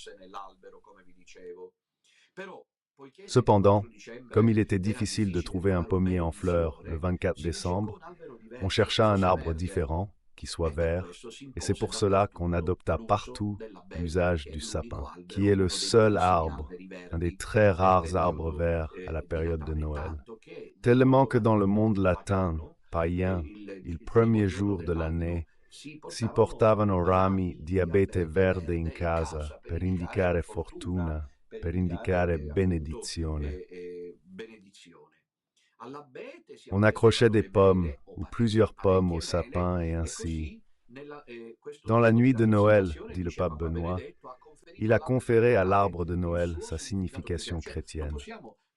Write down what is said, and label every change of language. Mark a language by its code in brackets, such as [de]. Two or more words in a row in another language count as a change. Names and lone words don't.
[fr] Cependant, comme il était difficile de trouver un pommier en fleurs le 24 décembre, on chercha un arbre différent, qui soit vert, et c'est pour cela qu'on adopta partout l'usage du sapin, qui est le seul arbre, un des très rares arbres verts à la période de Noël. Tellement que dans le monde latin, païen, il premier jour de l'année, [it] si portavano rami di abete verde in casa per indicare fortuna, per indicare benedizione. [fr] On accrochait des pommes ou plusieurs pommes au sapin et ainsi. Dans la nuit de Noël, dit le pape Benoît, il a conféré à l'arbre de Noël sa signification chrétienne.